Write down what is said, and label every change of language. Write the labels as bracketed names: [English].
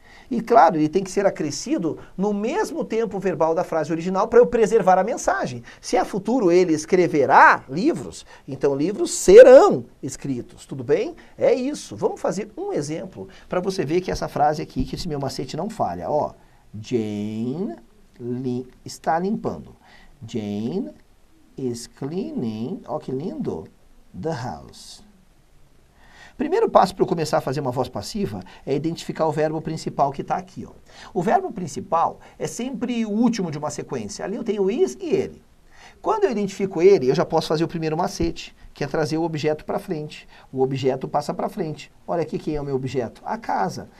[Portuguese] E claro, ele tem que ser acrescido no mesmo tempo verbal da frase original para eu preservar a mensagem. Se é futuro, ele escreverá livros, então livros serão escritos, tudo bem? É isso. Vamos fazer um exemplo para você ver que essa frase aqui, que esse meu macete não falha. Jane está limpando. [English] Jane is cleaning, [Portuguese] que lindo, [English] the house. [Portuguese] Primeiro passo para eu começar a fazer uma voz passiva é identificar o verbo principal que está aqui. O verbo principal é sempre o último de uma sequência. Ali eu tenho o is e ele. Quando eu identifico ele, eu já posso fazer o primeiro macete, que é trazer o objeto para frente. O objeto passa para frente. Olha aqui quem é o meu objeto. A casa.